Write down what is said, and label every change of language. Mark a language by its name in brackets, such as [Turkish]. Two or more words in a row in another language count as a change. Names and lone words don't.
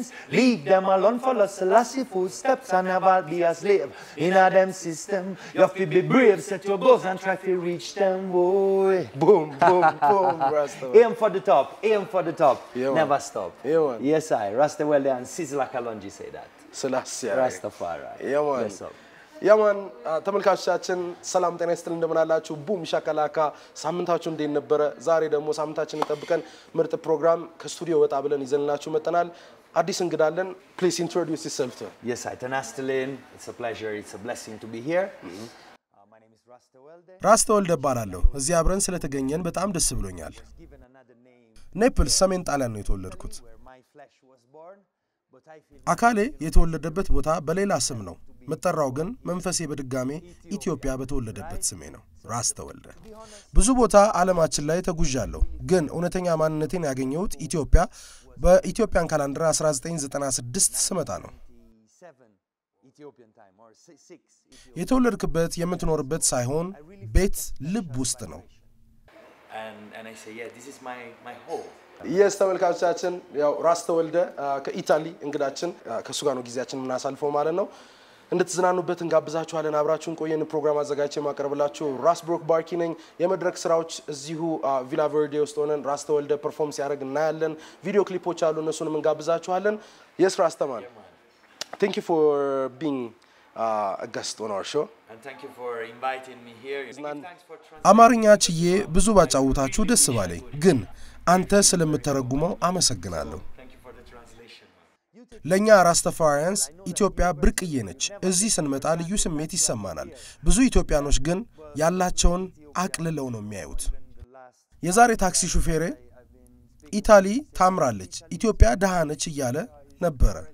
[English] Leave them alone, follow Selassie footsteps and never be a slave in a them system. You have to be brave, set your goals and try to reach them, boy. Boom, boom, boom, Rasta. Aim for the top, aim for the top. Yeah, never stop. Yeah, man. Yes, I. Rasta Tewolde and Sizzla Kalonji say that. Selassie. Rastafari. Yeah, man. Yes, up. [Amharic] ያማን ተመልካቾቻችን ሰላም ጤና ይስጥልን እንደምናላችሁ ቡም ሻካላካ ሳምንታችሁ እንዴት ነበር ዛሬ ደግሞ ሳምንታችንን ጠብቀን ምርጥ ፕሮግራም ከስቱዲዮ ወጣ ብለን ይዘንላችሁ መጣናል አዲስ እንግዳለን [English] please introduce yourself to Yes I ተናስተልን it's a pleasure it's a blessing to be here my name is Ras Tewolde [Amharic] ራስ ተወልደ እባላለሁ እዚህ አብረን ስለተገኘን በጣም ደስ ብሎኛል ኔፕልስ ሰሜን ጣሊያን ነው የተወለድኩት አካሌ የተወለደበት ቦታ በሌላ ስም ነው መጠራው ግን መንፈሴ በድጋሜ ኢትዮጵያ በተወለደበት ስሜ ነው ራስ ተወልደ ብዙ ቦታ ዓለማችን ላይ ተጉዣለሁ ግን እውነተኛ ማንነቴን ያገኘሁት ኢትዮጵያ በኢትዮጵያን ካላንደር 1996 ስመጣ ነው የተወለድክበት የምትኖርበት ሳይሆን ቤት ልብ ውስጥ ነው [English] and I say yeah this is my home [Amharic] Yes ተመልካቾቻችን ያው ራስ ተወልደ ከኢታሊ እንግዳችን ከሱ ጋር ነው ጊዜያችንን እናሳልፈው ማለት ነው እንድትዝናኑበት እንጋብዛችኋለን አብራችሁን ቆየን ፕሮግራም አዘጋጅቼ ማቀርብላችሁ ራስ ብሩክ ባርኪ ነኝ የመድረክ ስራዎች እዚሁ ቪላ ቨርዴ ውስጥ ሆነን ራስ ተወልደ ፐርፎርም ሲያደርግ እናያለን ቪዲዮ ክሊፖች አሉ እነሱንም እንጋብዛችኋለን yes ራስ ተማን [English] thank you for being a guest on our show and thank you for inviting me here [Amharic] አማርኛ ችዬ ብዙ ባጫውታችሁ ደስ ባለኝ ግን አንተ ስለምትተረጉመው አመሰግናለሁ ለኛ ራስተፋሪያንስ ኢትዮጵያ ብርቅዬ ነች እዚህ ስንመጣ ልዩ ስሜት ይሰማናል ብዙ ኢትዮጵያኖች ግን ያላቸውን አቅልለው ነው የሚያዩት የዛሬ ታክሲ ሹፌሬ ኢታሊ ታምራለች ኢትዮጵያ ደሃነች እያለ ነበር